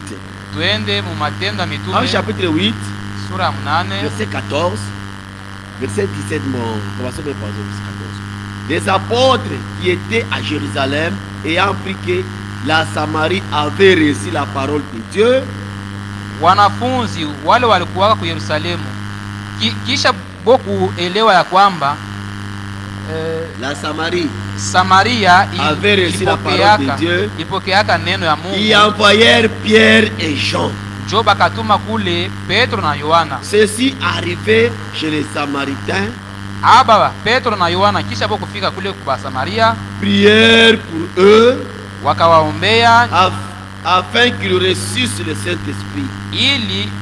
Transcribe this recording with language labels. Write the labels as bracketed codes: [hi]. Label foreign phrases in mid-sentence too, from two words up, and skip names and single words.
[fr] Actes chapitre 8. Verset 14, verset 17, commençons par verset 14. Les apôtres qui étaient à Jérusalem ayant appris que la Samarie avait reçu la parole de Dieu, [sw] wanafunzi wale walikuwa kwa Yerusalemu kisha boku elewa ya kwamba [fr] la Samaria avait reçu la parole de Dieu, [sw] ipokeaka neno ya Mungu. [fr] Ils envoyèrent Pierre et Jean. Ceci arrivait chez les Samaritains. Prière pour eux afin qu'ils reçussent le Saint-Esprit.